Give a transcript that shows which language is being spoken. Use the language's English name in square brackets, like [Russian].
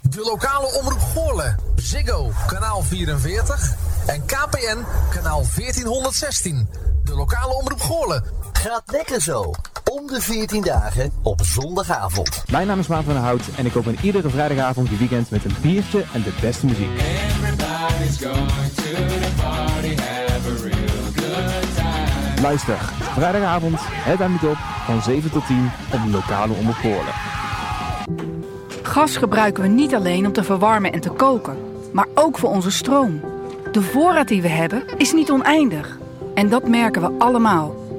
[Dutch] De lokale omroep Gorle. Ziggo, kanaal 44. En KPN, kanaal 1416. De lokale omroep Gorle. Gaat lekker zo. Om de 14 dagen op zondagavond. Mijn naam is Maarten van der Hout en ik open iedere vrijdagavond je weekend met een biertje en de beste muziek. [English] Everybody's going to the party, have a real good time. [Dutch] Luister, vrijdagavond, het aanbiedt op van 7 tot 10 op de lokale omroep Gorle. Gas gebruiken we niet alleen om te verwarmen en te koken, maar ook voor onze stroom. De voorraad die we hebben is niet oneindig. En dat merken we allemaal.